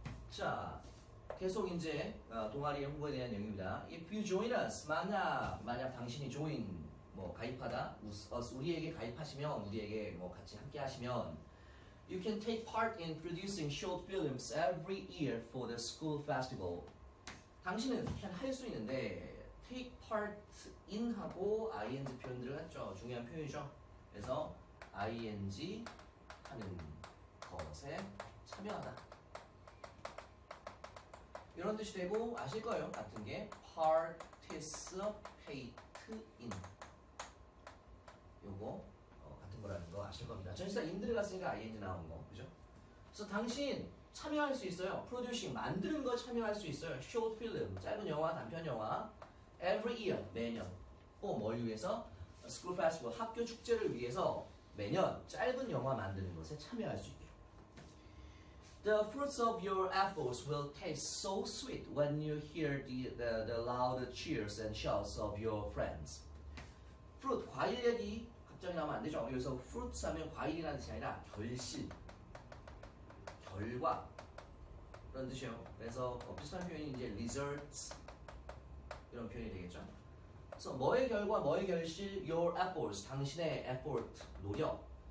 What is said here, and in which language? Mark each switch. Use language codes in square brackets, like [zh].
[ko] 자, 계속 이제 동아리의 홍보에 대한 내용입니다. [en] If you join us, [ko] 만약 당신이 [en] join, [ko] 가입하다, 우리에게 가입하시면, 우리에게 같이 함께 하시면, [en] you can take part in producing short films every year for the school festival. [ko] 당신은 할 수 있는데, take part in 하고 ing 표현 들어갔죠. 중요한 표현이죠. 그래서 ing 하는 것에 참여하다. 이런 뜻이 되고, 아실 거예요. 같은 게 participate in. 요거 같은 거라는 거 아실 겁니다. 전치사 in 들어갔으니까 ing 나온 거, 그죠? 그래서 당신 참여할 수 있어요. producing, 만드는 거 참여할 수 있어요. short film, 짧은 영화, 단편 영화. every year, 매년. 뭘 위해서? school festival, 학교 축제를 위해서 매년 짧은 영화 만드는 것에 참여할 수 있게. [en] The fruits of your efforts will taste so sweet when you hear the loud cheers and shouts of your friends. [ko] fruit, 과일 얘기 갑자기 나오면 안 되죠. 여기서 fruits 하면 과일이라는 뜻이 아니라 결실, 결과 그런 뜻이에요. 그래서 비슷한 표현이 이제 results 이런 표현이 되겠죠. 그래서 뭐의 결과, 뭐의 결실, your efforts, 당신의 effort, 노력.